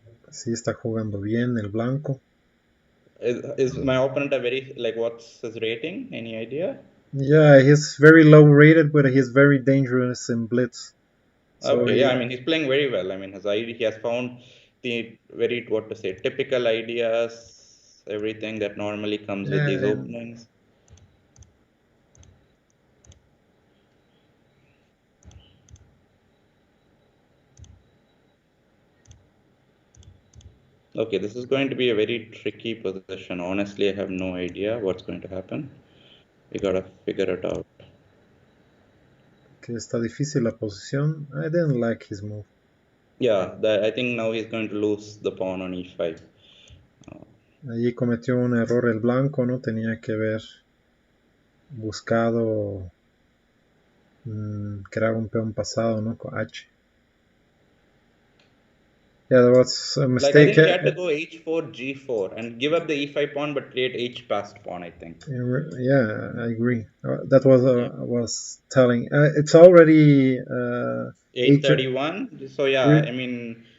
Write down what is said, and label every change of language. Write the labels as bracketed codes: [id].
[es] Sí está jugando bien el blanco. [en] Is my opponent a very, like, what's his rating? Any idea? Yeah, he's very low rated, but he's very dangerous in Blitz. So Okay, yeah, I mean, he's playing very well. I mean, he has found the very, what to say, typical ideas, everything that normally comes with these openings. Okay, this is going to be a very tricky position. Honestly, I have no idea what's going to happen. We gotta figure it out. [es] Que está difícil la posición. [en] I didn't like his move. Yeah, I think now he's going to lose the pawn on e5. [es] Allí cometió un error el blanco, ¿no? Tenía que haber buscado crear un peón pasado, ¿no? Con H. [en] Yeah, that was a mistake. Like, I think he had to go h4, g4, and give up the e5 pawn, but create h passed pawn, I think. Yeah, I agree. That was was telling. It's already 8:31. So yeah, I mean,